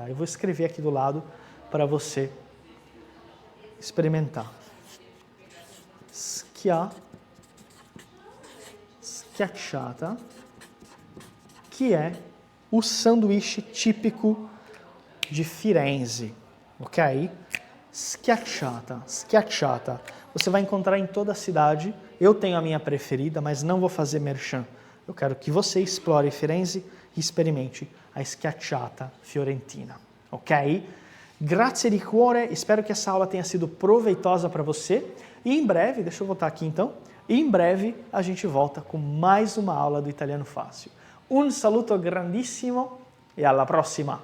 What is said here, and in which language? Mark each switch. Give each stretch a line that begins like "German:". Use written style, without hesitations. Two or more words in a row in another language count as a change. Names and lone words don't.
Portuguese: Eu vou escrever aqui do lado para você experimentar. Schiacciata, que é o sanduíche típico de Firenze, ok? Schiacciata, schiacciata. Você vai encontrar em toda a cidade. Eu tenho a minha preferida, mas não vou fazer merchan. Eu quero que você explore Firenze e experimente a
Italian: schiacciata fiorentina,
Portuguese: ok?
Italian: Grazie di cuore,
Portuguese: espero que essa aula tenha sido proveitosa para você. E em breve, deixa eu voltar aqui então, em breve a gente volta com mais uma aula do Italiano Fácil.
Italian: Un saluto grandissimo e alla prossima!